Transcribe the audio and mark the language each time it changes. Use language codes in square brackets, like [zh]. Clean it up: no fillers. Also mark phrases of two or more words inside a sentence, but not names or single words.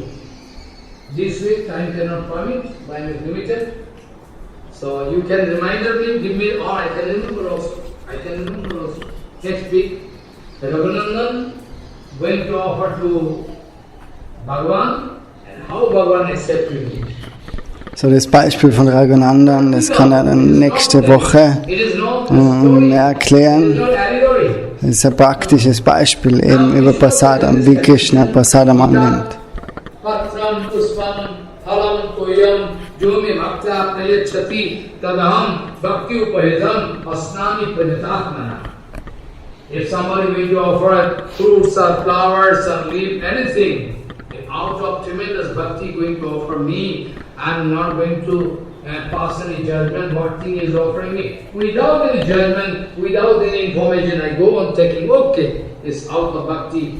[en] This way time cannot permit, time is limited. So you can remind me, give me, or I can remember also. Next week, Raghunandan went to offer to Bhagavan and how Bhagavan accepted it. So, [de] das Beispiel von Raghunandan, das kann er dann nächste Woche mehr erklären. Das ist ein praktisches Beispiel eben über Prasadam, wie Krishna Prasadam annimmt. [sa] पत्रं पुष्पं फलं तोयं जोमि भक्त प्रयचति तदहं भक्ति उपहिदं अस्नामि प्रण्यतात्मना. [en] If somebody will to offer fruits or flowers or leaf, anything, if out of tremendous bhakti going to offer me, I am not going to pass any judgment what thing is offering me. Without any judgment, without any information, I go on taking, okay, it's out of bhakti.